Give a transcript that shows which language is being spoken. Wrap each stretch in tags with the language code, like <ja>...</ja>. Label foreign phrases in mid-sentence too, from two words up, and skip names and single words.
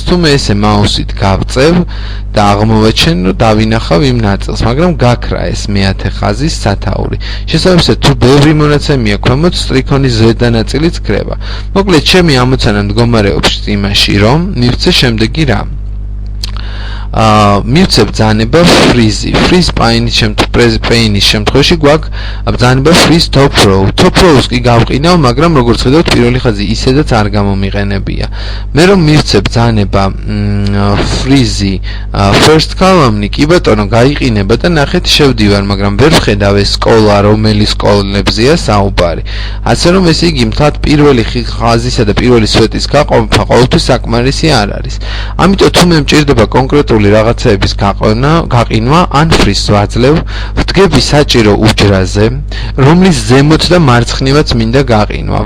<ka>თუ მე ესე მაუსით გავწევ და აღმოვაჩენ, რომ დავინახავ იმ ნაწილს, მაგრამ გაქრა ეს მეათე ხაზის სათაური. შესაბამისად, თუ ბევრი მონაცემია ქვემოთ, სტრიქონის ზედა ნაწილიც ქრება. მოკლედ ჩემი ამოცანა მდგომარეობს იმაში, რომ მივცე შემდეგი რამ. მივცე ბრძანება freeze.</ka> <en>freeze pain-</en> <ka>ის შემთხვევაში გვაქვს ბრძანება</ka> <en>freeze top row. top rows</en> <ka>კი გავყინავ, მაგრამ როგორც ხედავთ, პირველი ხაზი ისედაც არ გამომიყენებია. მე რომ მივცე ბრძანება</ka> <en>freeze first column-</en> <ka>ი, კი ბატონო, გაიყინება და ნახეთ შევდივარ, მაგრამ ვერ ვხედავ ეს სკოლა, რომელი სკოლებზეა საუბარი. ასე რომ ესე იგი მთლად პირველი ხაზისა და პირველი სვეტის გაყოფა ყოველთვის საკმარისი არ არის. ამიტომ თუ მე მჭირდება კონკრეტული რაღაცეების გაყინვა, ან freeze ვაძლევ, ვდგები საჭირო უჯრაზე, რომლის ზემოთ და მარცხნივაც მინდა გაყინვა.</ka>